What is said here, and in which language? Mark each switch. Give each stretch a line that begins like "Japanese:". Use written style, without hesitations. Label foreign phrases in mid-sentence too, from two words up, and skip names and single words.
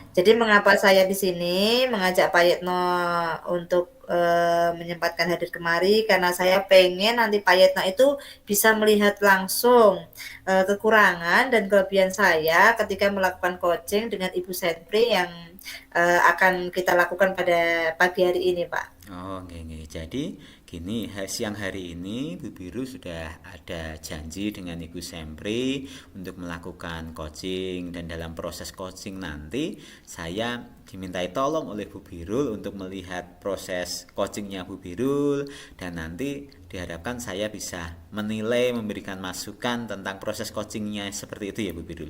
Indonesian: Jadi mengapa saya di sini mengajak Pak Yetno untuk menyempatkan hadir kemari karena saya pengen nanti Pak Yetno itu bisa melihat langsung kekurangan dan kelebihan saya ketika melakukan coaching dengan Ibu Senpri yang akan kita lakukan pada pagi hari ini, Pak.
Javanese: oh, nggih, nggih.
Indonesian: Jadi gini, siang hari ini Bu Biru sudah ada janji dengan Ibu Sempri untuk melakukan coaching dan dalam proses coaching nanti saya dimintai tolong oleh Bu Birul untuk melihat proses coachingnya Bu Birul dan nanti diharapkan saya bisa menilai, memberikan masukan tentang proses coachingnya seperti itu ya Bu Birul.